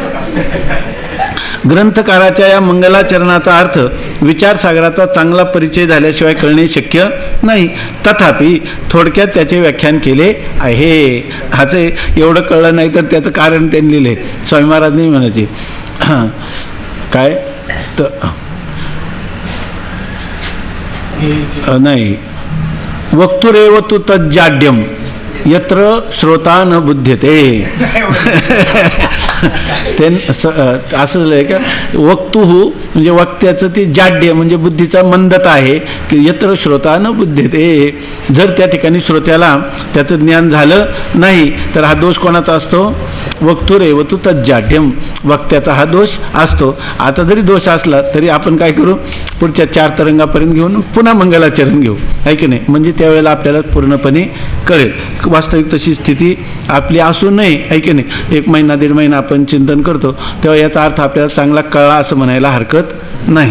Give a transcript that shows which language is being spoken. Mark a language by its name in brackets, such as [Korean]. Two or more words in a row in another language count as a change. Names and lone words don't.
[Marathi] ग्रंथकाराच्या या मंगलाचरणाचा अर्थ विचारसागराचा चांगला परिचय झाल्याशिवाय कळणे शक्य नाही. तथापि थोडक्यात त्याचे व्याख्यान केले आहे. ह्याचं एवढं कळलं नाही तर त्याचं कारण त्यांनी लिहिले. स्वामी महाराज नाही म्हणायचे काय तर नाही [Sanskrit] वक्तुरेव तु तज्जाड्यम यत्र श्रोता न बुध्यते. [Marathi] ते असं झालंय का. वक्तुहू म्हणजे वक्त्याचं ते जाड्य म्हणजे बुद्धीचा मंदता आहे की [Sanskrit] यत्र श्रोता न बुध्यते. [Marathi] जर त्या ठिकाणी श्रोत्याला त्याचं ज्ञान झालं नाही तर हा दोष कोणाचा असतो. [Sanskrit] वक्तुरेव तु तज्जाड्यम [Marathi] वक्त्याचा हा दोष असतो. आता जरी दोष असला तरी आपण काय करू पुढच्या 4 तरंगापर्यंत घेऊन पुन्हा मंगलाचरण घेऊ, आहे की नाही. म्हणजे त्यावेळेला आपल्याला पूर्णपणे कळेल. वास्तविक तशी स्थिती आपली असू नये, आहे की नाही. 1 महिना 1.5 महिना आपण चिंतन करतो तेव्हा याचा अर्थ आपल्याला चांगला कळला असं म्हणायला हरकत नाही.